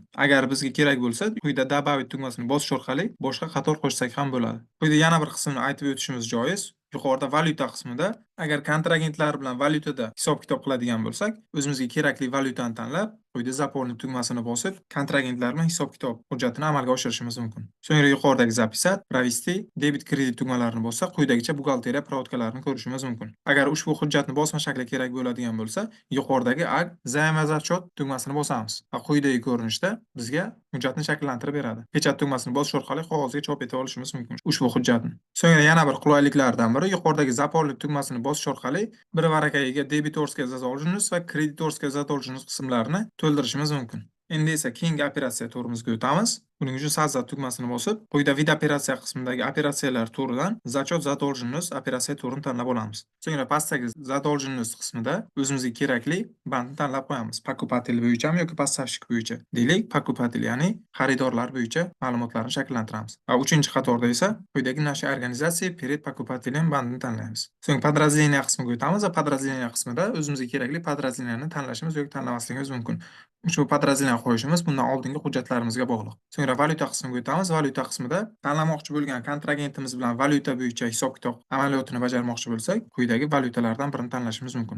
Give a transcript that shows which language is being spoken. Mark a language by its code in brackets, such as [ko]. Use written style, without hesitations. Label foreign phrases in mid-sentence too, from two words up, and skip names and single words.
[uz] Agar bizga kerak bo'lsa, quyida добавить tugmasini bosish orqali boshqa qator qo'shsak ham bo'ladi. Quyida yana bir qismni aytib o'tishimiz joiz. Yuqorida valyuta qismida agar kontragentlar bilan valyutada hisob-kitob qiladigan bo'lsak, o'zimizga kerakli valyutani tanlab, quyida заполнить tugmasini bosib, kontragentlar bilan hisob-kitob hujjatini amalga oshirishimiz mumkin. So'ngra yuqoridagi [ru] записать, провести, [uz] debit kredit tugmalarini bossak, quyidagicha buxgalteriya provodkalarini ko'rishimiz mumkin. Agar ushbu hujjatni bosma shakli kerak bo'ladigan bo'lsa, yuqoridagi ag [ru] займ зачет [uz] tugmasini bosamiz va quyidagi ko'rinishda bizga hujjatni shakllantirib beradi. Pechat tugmasini bosish orqali qog'ozga chop etib olishimiz mumkin ushbu hujjatni. So'ngra yana bir qulayliklardan biri yuqoridagi заполнить tugmasini bosish orqali bir varakaga [ru] дебиторский задолженность [uz] va [ru] кредиторский задолженность [uz] qismlarini to'ldirishimiz mumkin. Endi esa keyingi operatsiya turimizga o'tamiz. Buning uchun sozdать tugmasini bosib, quyida vid operatsiya qismidagi operatsiyalar turidan [ru] зачет задолженность [uz] operatsiya turini tanlab olamiz. So'ngra pastdagi задолженность qismida o'zimizga kerakli bandni tanlab qo'yamiz. Покупатель bo'yichami yoki поставщик bo'yicha. Deylik, покупатель, ya'ni xaridorlar bo'yicha ma'lumotlarni shakllantiramiz. Va 3-qatorda esa quyidagi [ru] нашей организации перед покупателем [uz] bandini tanlaymiz. So'ng подразделение qismiga o'tamiz va подразделение qismida o'zimizga kerakli подразделениeni tanlashimiz yoki tanlamasligimiz mumkin. Ushbu podrazdelение qo'yishimiz bundan oldingi hujjatlarimizga bog'liq. So'ngra valyuta qismiga o'tamiz. Valyuta qismida tanlamoqchi bo'lgan kontragentimiz bilan valyuta bo'yicha hisob-kitob amaliyotini bajarmoqchi bo'lsak, quyidagi valyutalardan birini tanlashimiz mumkin.